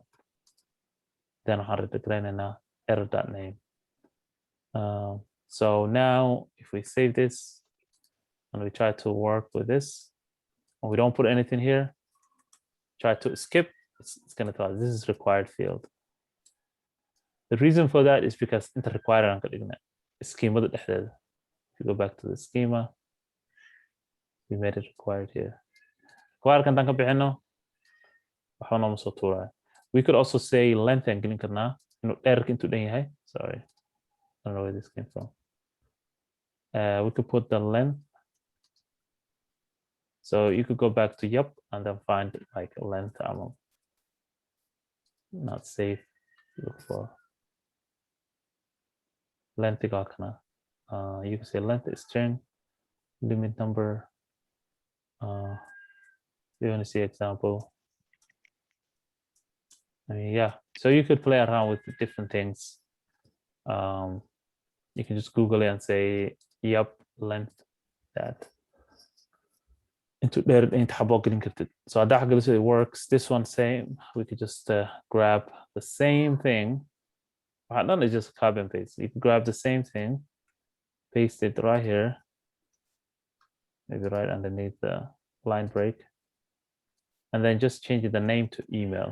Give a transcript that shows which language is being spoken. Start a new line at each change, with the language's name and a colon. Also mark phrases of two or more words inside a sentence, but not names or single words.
English: Then I'll declare now error.name. So now if we save this and we try to work with this, and we don't put anything here, try to skip, it's going to tell us this is required field. The reason for that is because
Somali: inta required aan ka dhignay schemada dhexdeeda.
English: If you go back to the schema, we made it required here.
Somali: Required kan ka bixino waxba nooma soo tuuraya.
English: We could also say length
Somali: aan gelin karnaa inuu dheerka intuu dhan yahay.
English: Sorry, I don't know where this came from. We could put the length. So you could go back to yup and then find like a length amount. Not safe. Look for length. You can say length is string, limit number. You want to see example? I mean, yeah. So you could play around with different things. You can just Google it and say yup length that. Into there into
Somali: xabo gelin kartid.
English: So that it works. This one same. We could just grab the same thing. Not just copy and paste. You can grab the same thing, paste it right here, maybe right underneath the line break, and then just change the name to email.